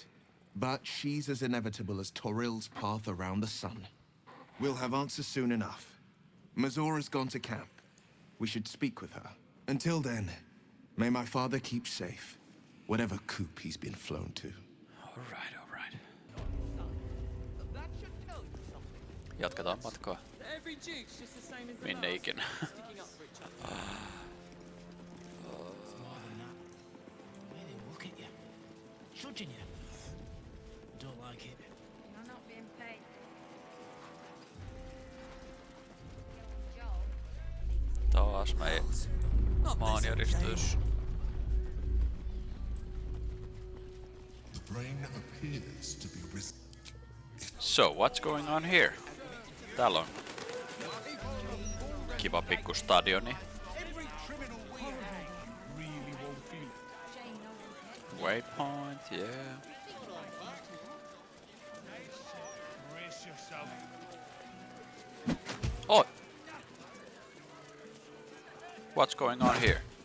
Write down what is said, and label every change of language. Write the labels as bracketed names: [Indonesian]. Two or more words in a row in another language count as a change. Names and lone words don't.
[English] But she's as inevitable as Toril's path around the sun. We'll have answers soon enough. Mizora's gone to camp. We should speak with her. Until then, may my father keep safe, whatever coop he's been flown to. All right. [Finnish] Jatketaan matkaa. Minne ikinä. [English] Judging you. Don't like it. You're not being paid. [Finnish] Taas me maanjäristys. [English] The brain appears to be So, what's going on here? [Finnish] Täällä on kiva pikku stadioni. [English] Waypoint, yeah. Oh! What's going on here?